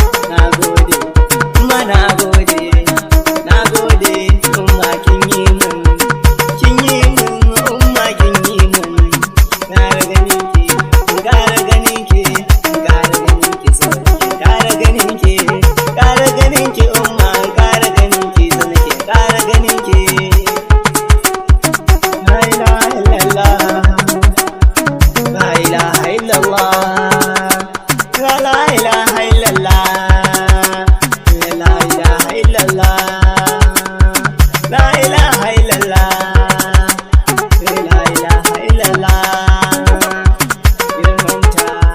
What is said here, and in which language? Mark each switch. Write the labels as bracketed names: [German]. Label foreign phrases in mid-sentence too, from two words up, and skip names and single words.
[Hausa] Na gode, umma na gode, na gode, umma kin yi mun, kin yi mun, umma kin yi mun. Ƙara ganin ki, ƙara ganin ki, ƙara ganin ki, so nake ƙara ganin ki, ƙara ganin ki, umma, ƙara ganin ki, so nake ƙara ganin ki. [Arabic] لا إله إلا الله لا إله إلا الله. لا لا إله إلا الله لا لا إله إلا الله. لا إله إلا الله لا إله إلا الله. Girmanta.